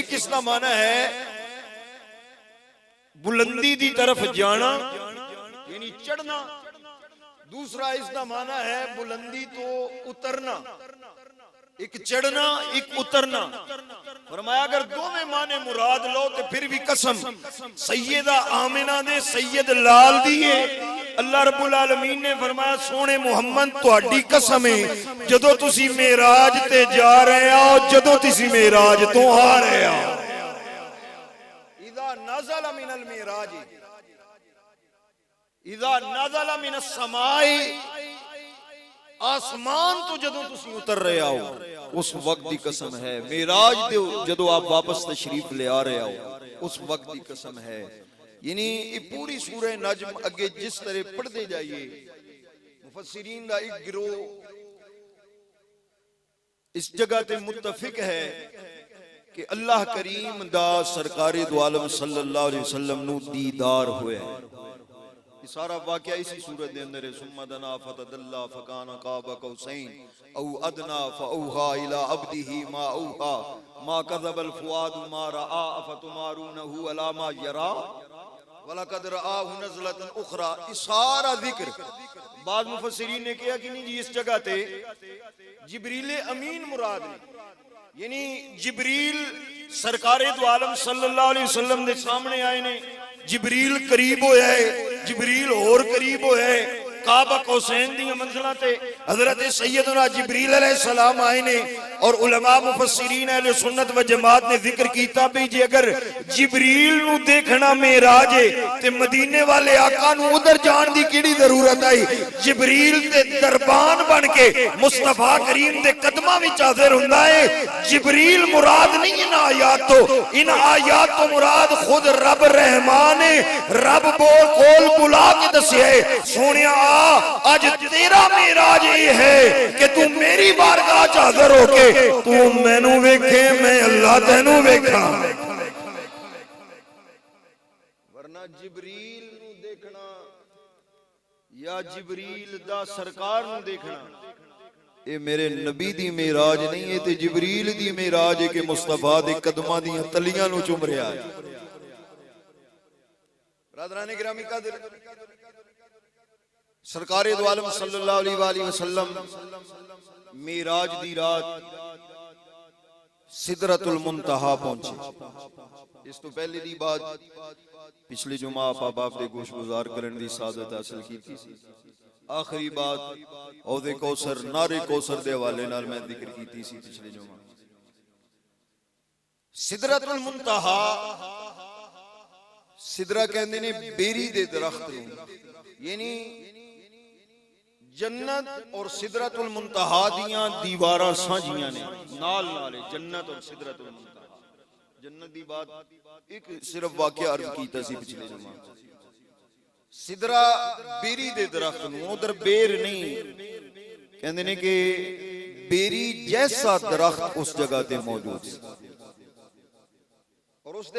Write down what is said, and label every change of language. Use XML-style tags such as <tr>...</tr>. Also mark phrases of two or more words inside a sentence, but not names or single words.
<ur>ایک اس کا معنی ہے بلندی دی طرف جانا یعنی چڑھنا، دوسرا اس کا معنی ہے بلندی تو اترنا، ایک چڑھنا ایک اترنا۔</ur> <pa>فرمایا اگر دو میں معنی مراد لو تو پھر بھی قسم سیدہ آمنہ دے سید لال دیئے اللہ رب العالمین نے فرمایا سونے محمد تہاڈی قسم ہے جدو تسی معراج تے جا رہے ہو، جدو تسی معراج تو آ رہے ہو۔</pa> <ar>اذا نزل من المعراج، اذا نزل من السماء،</ar> <pa>آسمان تو جدو تسی اتر رہے ہو اس وقت دی قسم ہے۔ معراج دے جدو آپ واپس تشریف لے آ رہے ہو اس وقت دی قسم ہے۔ یعنی یہ پوری سورہ نجم اگے جس طرح پڑھ دے جائیے، مفسرین دا ایک گروہ اس جگہ تے متفق ہے کہ اللہ کریم دا سرکار دو عالم</pa> <ar>صلی اللہ علیہ وسلم</ar> <pa>نو دیدار ہوئے ہیں۔ یہ سارا واقعہ اسی سورت دے اندر ہے۔</pa> <ar>ثم دنا فتدلا فکان قاب قوسین او ادنا فاوحى الى عبده ما اوحى ما كذب الفؤاد ما راى افتمارونه على ما يرى وَلَقَدْ رَآهُ نَزْلَةً أُخْرَى۔</ar> <pa>اس سارا ذکر بعض مفسرین نے کیا کہ نہیں جی اس جگہ تے جبریل امین مراد ہے، یعنی جبریل سرکار دو عالم</pa> <ar>صلی اللہ علیہ وسلم</ar> <pa>دے سامنے آئے نے، جبریل قریب ہویا ہے، جبریل اور قریب ہویا ہے، کعبہ قوسین دی منزلہ تے حضرت سیدنا جبریل علیہ السلام آئے نے۔ اور علماء مفسرین اہل سنت و جماعت نے ذکر کیتا بھی جی اگر جبریل نو دیکھنا معراج ہے تے مدینے والے آقا نو ادھر جان دی کیڑی ضرورت آئی؟ جبریل تے دربان بن کے مصطفیٰ کریم دے قدمہ وچ حاضر ہوندا ہے۔ جبریل مراد نہیں ان آیات تو، ان آیات تو مراد خود رب رحمان ہے۔ رب کول بلا کے دسیا ہے سونیا آج تیرا معراج یہ ہے کہ تو میری بارگاہ چ حاضر ہو کے تو مینوں ویکھے میں اللہ تینوں ویکھاں۔ ورنہ جبریل نو دیکھنا یا جبریل دا سرکار نو دیکھنا اے میرے نبی دی معراج نہیں ہے، تے جبریل دی معراج ہے کہ مصطفیٰ دے قدماں دی تلیاں نو چوم رہا ہے۔ برادران گرامی قدر، سرکار دو عالم</pa> <ar>صلی اللہ علیہ وآلہ وسلم</ar> <pa>معراج دی رات سدرۃ المنتہا پہنچے. اس تو پہلے دی بات پچھلے جمعہ آپ دے گوش گزار کرن دی سعادت حاصل کی سی. آخری بات عہد کوثر نعرے کوثر دے حوالے نال میں ذکر کیتی سی پچھلے جمعہ. سدرۃ المنتہا سدرہ کہندے نے بیری دے درخت نوں، یعنی جنت اور سدرۃ المنتہا دیاں دیواراں سانجیاں نے نال نالے جنت اور سدرۃ المنتہا. جنت دی بات ایک صرف واقعہ عرض کیتا سی پچھلے جمعہ. سدرہ بیری دے درخت نوں، ادھر بیر نہیں، کہندے نے کہ بیری جیسا درخت اس جگہ تے موجود ہے اور اس دے</pa>